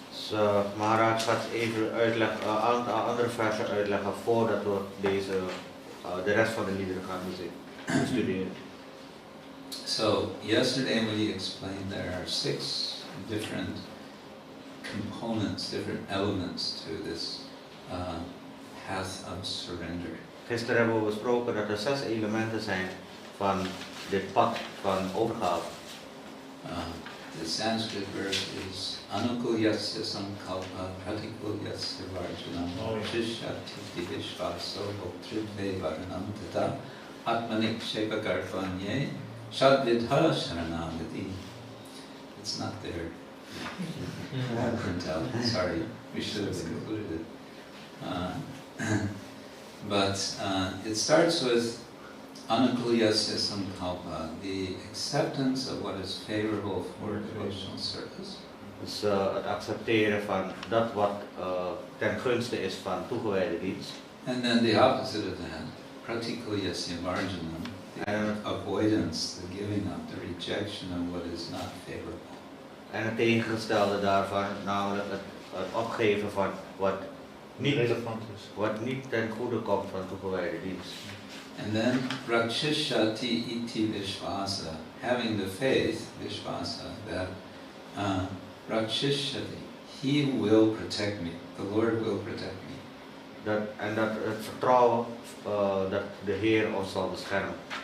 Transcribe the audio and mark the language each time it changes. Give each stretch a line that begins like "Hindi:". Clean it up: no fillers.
Dutch: Dus Maharaj gaat even uitleggen, een aantal andere versen uitleggen voordat we de rest van de liederen gaan studeren.
English: So yesterday we explained there are 6 different components, different elements to this path of surrender.
Dutch: Gisteren hebben we besproken dat er 6 elementen zijn van dit pad van overgave.
English: The Sanskrit verse is
Sanskrit: Anukulyasya sankalpa pratikulyasya varjanam shishyati vishvaso bhoktribhe varanam tata atmanik shepakartvanye shadvidhara sharanagati.
English: It's not there. Print out. Sorry, we should have included it. But it starts with Anukulyasya sankalpa, the acceptance of what is favorable for devotional service.
Dutch: Dus het accepteren van dat wat ten gunste is van toegewijde dienst.
English: And then the opposite of that, pratikulyasya marjanam, the avoidance, the giving up, the rejection of what is not favorable.
Dutch: En het tegengestelde daarvan, namelijk het opgeven van wat niet ten goede komt van toegewijde dienst.
English: And then rakshishati iti vishvasa, having the faith, vishvasa, that rakshishati, he will protect me, the Lord will protect me.
Dutch: En dat het vertrouwen dat de Heer ons zal beschermen.